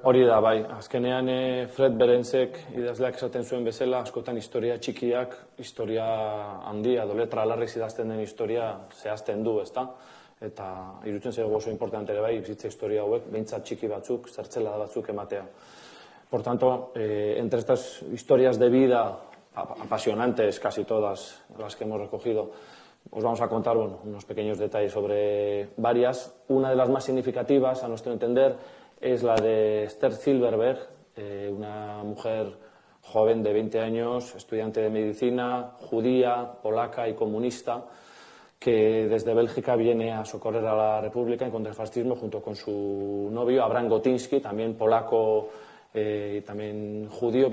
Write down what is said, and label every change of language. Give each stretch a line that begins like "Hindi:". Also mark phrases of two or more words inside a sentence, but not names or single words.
Basque: Hori da, azkenean Fred Berensek idazleak esaten zuen bezala, askotan historia txikiak, historia handia, edo letra larriz idazten den historia zehazten du, ezta? Eta irutzen zego oso importante ere bizitza historia hauek, behintzat txiki batzuk, zertzelada batzuk ematea.
Spanish: Por tanto, entre estas historias de vida apasionantes, casi todas las que hemos recogido, os vamos a contar unos pequeños detalles sobre varias. Una de las más significativas, a nuestro entender, es la de Esther Silverberg, una mujer joven de 20 años, estudiante de medicina, judía, polaca y comunista, que desde Bélgica viene a socorrer a la República en contra del fascismo junto con su novio, Abraham Gotinsky, también polaco y también judío.